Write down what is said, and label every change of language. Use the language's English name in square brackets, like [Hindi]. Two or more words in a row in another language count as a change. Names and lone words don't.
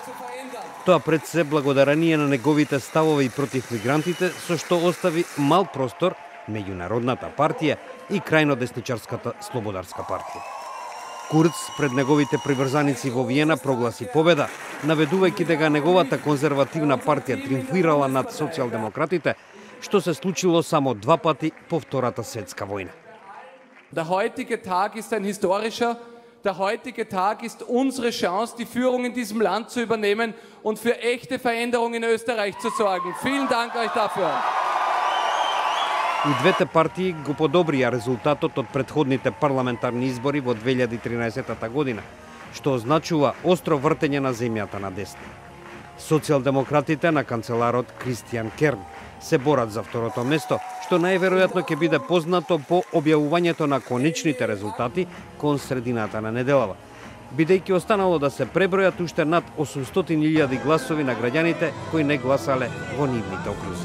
[Macedonian] Тоа пред се благодарение на неговите ставови против мигрантите, со што остави мал простор меѓу Народната партија и крајно десничарската Слободарска партија. Курц пред неговите приврзаници во Виена прогласи победа, наведувајќи дека неговата конзервативна партија триумфирала над социјалдемократите, што се случило само 2 пати по Втората светска војна. [German] Der heutige Tag ist ein historischer. Der heutige Tag ist unsere Chance, die Führung in diesem Land zu übernehmen und für echte Veränderungen in Österreich zu sorgen. Vielen Dank euch dafür. [Macedonian] И двете партии го подобрија резултатот од претходните парламентарни избори во 2013 година, што означува остро вртење на земјата на десна. Социјалдемократите на канцеларот Кристијан Керн се борат за второто место, што најверојатно ќе биде познато по објавувањето на конечните резултати кон средината на неделава, бидејќи останало да се пребројат уште над 800.000 гласови на граѓаните кои не гласале во нивните окрузи.